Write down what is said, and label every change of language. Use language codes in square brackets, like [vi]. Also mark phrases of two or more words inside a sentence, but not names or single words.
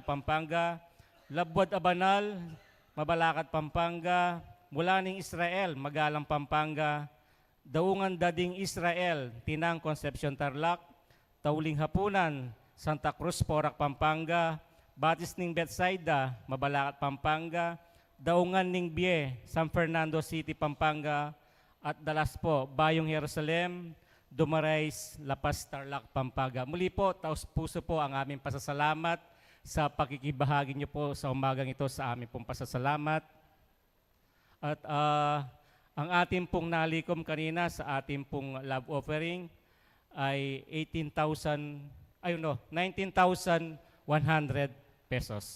[tl] Pampanga, Labuad Abanal, Mabalacat, Pampanga, Mulaning Israel, Magalang, Pampanga, Daungan Dading Israel, Tinang, Concepcion, Tarlac, Tauling Hapunan, Santa Cruz, Porac, Pampanga, Batis ng Betsaida, Mabalacat, Pampanga, Daungan ng Bie, San Fernando City, Pampanga, at dalas po, Bayong Jerusalem, Dumarais, Lapas, Tarlac, Pampanga. Muli po, taos puso po ang aming pasasalamat sa pakikibahagi niyo po sa umagang ito sa aming pong pasasalamat. At ang ating pong nalikom kanina sa ating pong love offering ay 19,100 pesos.